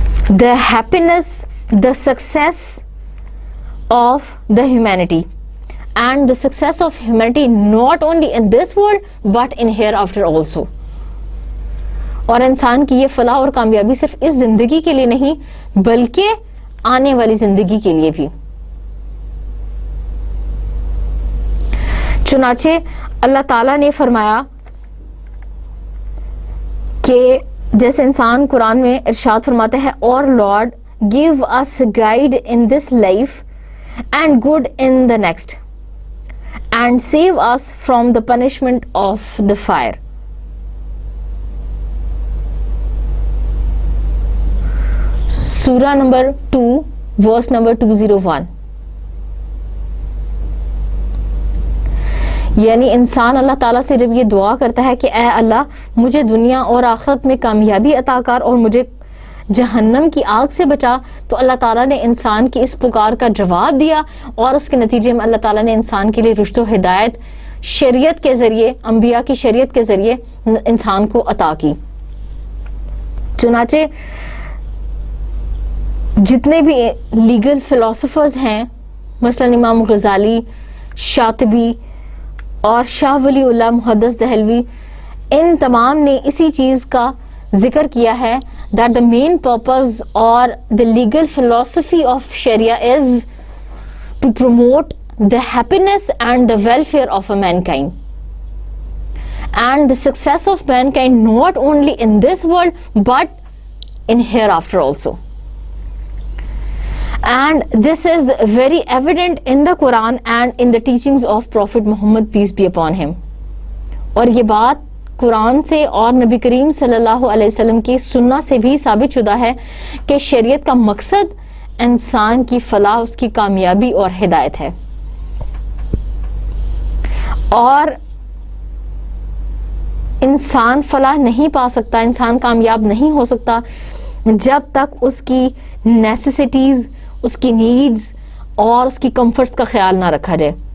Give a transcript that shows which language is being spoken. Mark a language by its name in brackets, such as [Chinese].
[English] The happiness, the success of the humanity and the success of humanity not only in this world but in hereafter also. [Urdu] اور انسان کی یہ فلاح اور کامیابی صرف اس زندگی کے لیے نہیں بلکہ آنے والی زندگی کے لیے بھی. چنانچہ اللہ تعالیٰ نے فرمایا کہ جیسے انسان قرآن میں ارشاد فرماتا ہے, [English] اور Lord give us guide in this life and good in the next and save us from the punishment of the fire. [Urdu] سورہ نمبر 2 ورس نمبر 201. یعنی انسان اللہ تعالیٰ سے جب یہ دعا کرتا ہے کہ اے اللہ مجھے دنیا اور آخرت میں کامیابی عطا کر اور مجھے جہنم کی آگ سے بچا, تو اللہ تعالیٰ نے انسان کی اس پکار کا جواب دیا اور اس کے نتیجے میں اللہ تعالیٰ نے انسان کے لیے رشد و ہدایت شریعت کے ذریعے, انبیاء کی شریعت کے ذریعے انسان کو عطا کی. چنانچہ جتنے بھی لیگل فلاسفرز ہیں مثلاً امام غزالی, شاطبی اور شاہ ولی اللہ محدث دہلوی, ان تمام نے اسی چیز کا ذکر کیا ہے [English] that the main purpose or the legal philosophy of Sharia is to promote the happiness and the welfare of a mankind and the success of mankind not only in this world but in hereafter also. And this is very evident in the Quran and in the teachings of Prophet Muhammad, peace be upon him. [Urdu] اور یہ بات قرآن سے اور نبی کریم صلی اللہ علیہ وسلم کی سنت سے بھی ثابت شدہ ہے کہ شریعت کا مقصد انسان کی فلاح, اس کی کامیابی اور ہدایت ہے. اور انسان فلاح نہیں پا سکتا, انسان کامیاب نہیں ہو سکتا جب تک اس کی نیسیسٹیز, اس کی نیڈز اور اس کی کمفرٹس کا خیال نہ رکھا جائے.